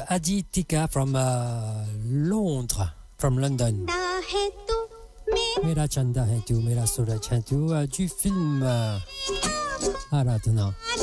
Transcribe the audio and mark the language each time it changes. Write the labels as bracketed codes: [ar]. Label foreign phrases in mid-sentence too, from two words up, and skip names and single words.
[en] Adi Tika from Londres, from London. [hi] मेरा चंदा है तू, मेरा सूरज है तू, [fr] du film [hi] Aradhana.